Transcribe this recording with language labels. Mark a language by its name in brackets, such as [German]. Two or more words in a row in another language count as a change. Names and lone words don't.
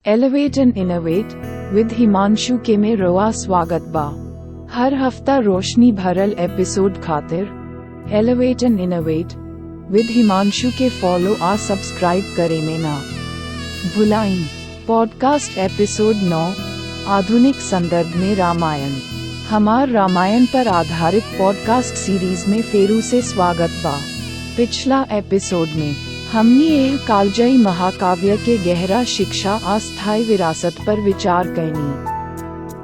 [Bhojpuri] एलिवेट एंड इनोवेट विद हिमांशु के में रोआ स्वागत बा। हर हफ्ता रोशनी भरल एपिसोड खातिर एलिवेट एंड इनोवेट विद हिमांशु के फॉलो आ सब्सक्राइब करे में ना भुलाइन। पॉडकास्ट एपिसोड 9 आधुनिक संदर्भ में रामायण। हमार रामायण पर आधारित पॉडकास्ट सीरीज में फेरू से स्वागत बा। पिछला एपिसोड में हमने यह कालजयी महाकाव्य के गहरा शिक्षा अस्थायी विरासत पर विचार करनी।